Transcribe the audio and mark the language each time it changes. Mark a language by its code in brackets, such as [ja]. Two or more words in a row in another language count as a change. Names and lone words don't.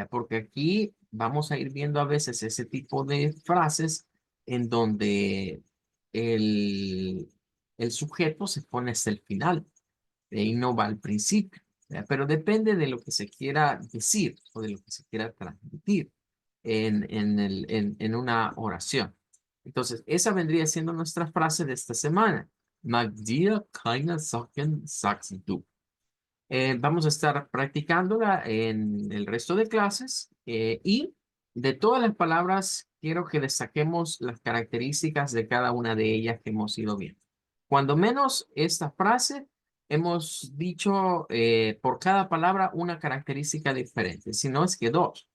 [es] Porque aquí vamos a ir viendo a veces ese tipo de frases en donde el, el sujeto se pone hasta el final y no va al principio, ¿ya? Pero depende de lo que se quiera decir o de lo que se quiera transmitir en una oración. Entonces, esa vendría siendo nuestra frase de esta semana. [de] Mag dir keine Sorgen, sagst du. [es] Vamos a estar practicándola en el resto de clases y de todas las palabras quiero que destaquemos las características de cada una de ellas que hemos ido viendo. Cuando menos esta frase hemos dicho por cada palabra una característica diferente, si no es que dos.